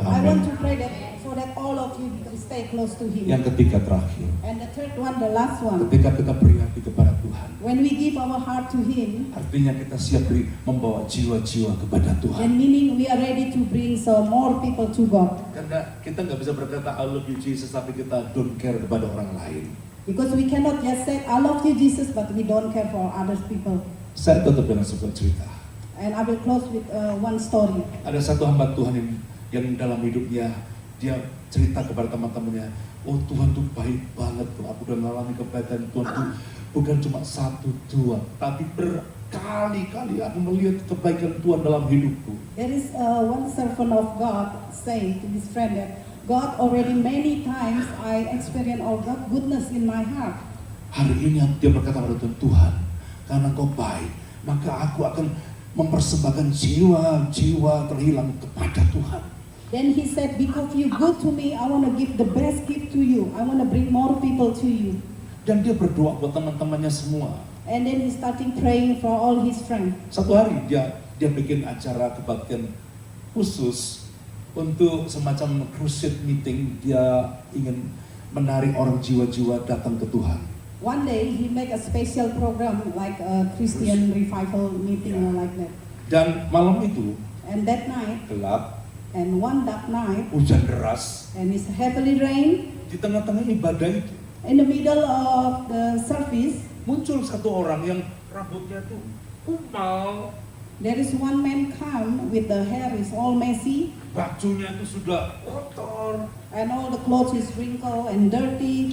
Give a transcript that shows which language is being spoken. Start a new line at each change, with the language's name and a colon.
English: I want
Indonesian: amin.
English: to pray that so that all of you can stay close to him.
Indonesian: Yang ketiga terakhir,
English: And the third one, the last one,
Indonesian: ketika kita beri hati kepada Tuhan,
English: when we give our heart to him,
Indonesian: artinya kita siap membawa jiwa-jiwa kepada Tuhan.
English: then meaning we are ready to bring some more people to God.
Indonesian: Karena kita nggak bisa berkata
English: I love you Jesus
Indonesian: tapi kita
English: don't care
Indonesian: kepada orang lain.
English: Because we cannot just say, I love you Jesus, but we don't care for other people.
Indonesian: Saya tutup dengan sebuah cerita.
English: And I will close with one story.
Indonesian: Ada satu hamba Tuhan yang dalam hidupnya dia cerita kepada teman-temannya, oh Tuhan tuh baik banget tuh, aku udah mengalami kebaikan Tuhan tuh bukan cuma satu dua, tapi berkali-kali aku melihat kebaikan Tuhan dalam hidupku.
English: There is one servant of God saying to his friend that God already many times I experience all God goodness in my heart.
Indonesian: Hari ini dia berkata pada Tuhan, Tuhan, karena Engkau baik, maka aku akan mempersembahkan jiwa-jiwa terhilang kepada Tuhan.
English: Then he said, because you good to me, I want to give the best gift to you. I want to bring more people to you.
Indonesian: Dan dia berdoa buat teman-temannya semua.
English: And then he starting praying for all his friends.
Indonesian: Satu hari dia bikin acara kebaktian khusus untuk semacam crusade meeting. Dia ingin menarik orang jiwa-jiwa datang ke Tuhan.
English: One day he make a special program like a Christian revival meeting or like that.
Indonesian: Dan malam itu
English: And that night,
Indonesian: gelap,
English: and one dark night,
Indonesian: hujan deras.
English: and it's heavily rain,
Indonesian: Di tengah-tengah ibadah itu
English: in the middle of the service,
Indonesian: muncul satu orang yang rambutnya tuh kumal,
English: there is one man come with the hair is all messy,
Indonesian: bajunya itu sudah kotor
English: and all the clothes is wrinkled and dirty.